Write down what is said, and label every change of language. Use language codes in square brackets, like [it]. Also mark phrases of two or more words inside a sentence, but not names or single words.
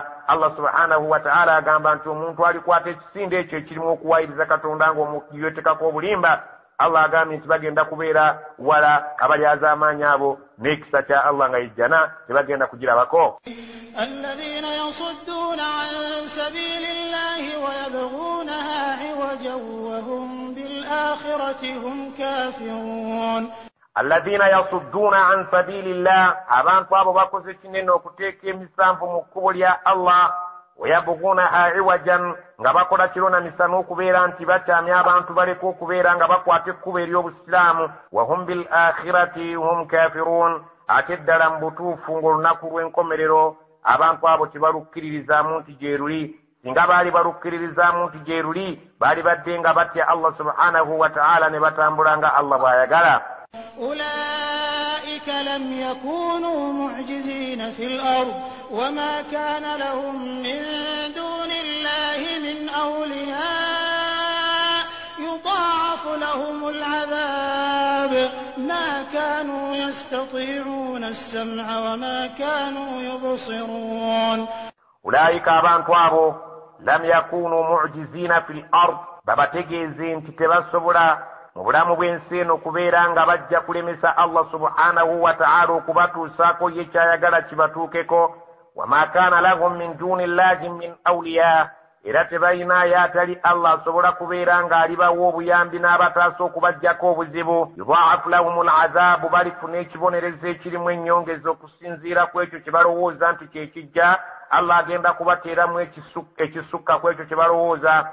[lg] Allah [ar] سبحانه وتعالى [lg] agamba nti omuntu alikwata ekisinde ekyo ekirimu okuwaayiriza Katonda ng'omuyetekako obulimba, Allah agambye nti bagenda kubeera wala abalyaza amaanyi abo n'ekisa kya Allah nga yejjana tebagenda kugirabako. [ar] الذين يصدون عن سبيل الله ويبغونها عوجا وهم بالآخرة هم كافرون. Alladhina يصدون عن سبيل الله, [lg] abantu abo bakoze kinene okuteeka emisanvu mu kkubo lya Allah, [ar] ويبغونها عوجا, [lg] nga bakola kiro na misana okubeera nti bakyamya abantu baleka okubeera nga bakwata ekkubo ery'obusiraamu. [ar] وهم بالآخرة هم كافرون, [lg] ate ddala mu butuufu ng'olunaku lw'enkomerero abantu abo tebalukkiririzaamu nti gye luli. Singa baali balukkiririzaamu nti gye luli baali badde nga batya Allah [ar] سبحانه وتعالى [lg] ne batambula nga Allah bw'ayagala. [ar] أولئك لم يكونوا معجزين في الأرض وما كان لهم من دون الله من أولياء يضاعف لهم العذاب ما كانوا يستطيعون السمع وما كانوا يبصرون. [lg] أولئك abantu abo [ar] لم يكونوا معجزين في الأرض [lg] babategeeze nti tebasobola mu bulamu bw'ensi eno okubeera nga bajja kulemesa Allah [ar] سبحانه وتعالى [lg] okubatuusaako ye kyayagala kibatuukeko. [ar] وما كان لهم من دون الله من أولياء, [lg] era tebalinayo atali Allah asobola kubeera ng'alibawo obuyambi n'abataasa okubajjako obuzibu. [ar] يضاعف لهم العذاب, [lg] balifuna ekibonerezo ekirimu ennyongezo okusinziira ku ekyo kye balowooza nti kye kijja. Allah agenda kubateeramu ekisukka ku ekyo kye balowooza.